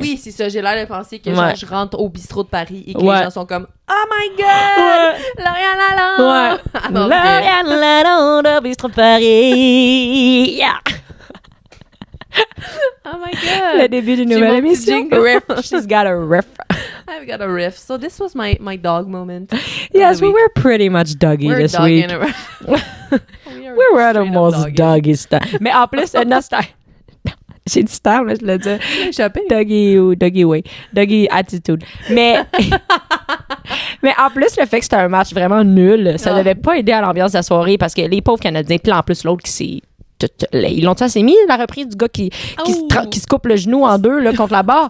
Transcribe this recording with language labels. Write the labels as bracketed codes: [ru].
[fr] Oui, c'est ça, j'ai l'air de penser que genre, je rentre au bistrot de Paris et que les gens sont comme [en] oh my god, [fr] Lauriane Lalonde. Lauriane Lalonde au bistrot de Paris. [en] Yeah. Oh my god! [fr] Le début d'une nouvelle émission. [en] Riff. She's got a riff. I've got a riff. So this was my dog moment. Yes, we were pretty much doggy this week. We were at almost doggy style. [fr] Mais en plus, notre style. J'ai dit style, mais je le dis. [en] Doggy way. Doggy attitude. [fr] Mais en plus, le fait que c'était un match vraiment nul, ça devait pas aider à l'ambiance de la soirée parce que les pauvres Canadiens, puis en plus l'autre qui s'est Ils l'ont assez mis, la reprise du gars qui se coupe le genou en deux là, contre la barre.